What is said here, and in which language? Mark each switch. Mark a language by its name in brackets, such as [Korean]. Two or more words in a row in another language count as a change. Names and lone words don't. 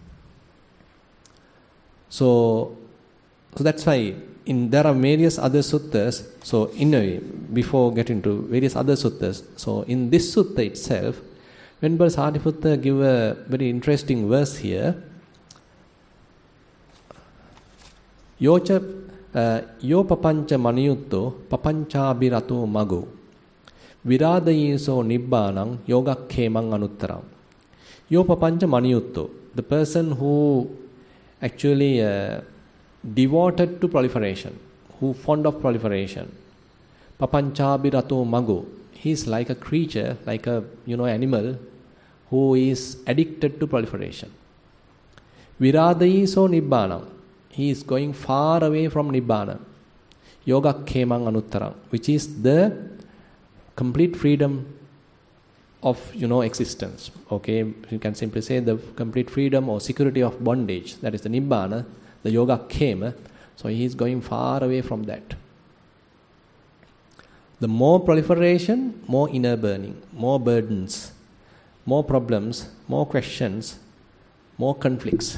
[English] So that's why there are various other suttas. So in a way, before getting to various other suttas, so in this sutta itself, Venerable Sariputta give a very interesting verse here. [Pali] Yocha yo papancha maniyutto papanchabhirato mago viradayiso nibbanang yogakkemang anuttaram. Yo papancha maniyutto, [English] the person who actually devoted to proliferation, who fond of proliferation. [Pali] Papanchabhirato mago, [English] he is like a creature, like a animal who is addicted to proliferation. [Pali] Viradayiso nibbanam, [English] he is going far away from nibbana. [Pali] Yogakkemang anuttaram, [English] which is the complete freedom of existence. Okay, you can simply say the complete freedom or security of bondage. That is the nibbana, the yogakkema. So he is going far away from that. The more proliferation, more inner burning, more burdens, more problems, more questions, more conflicts.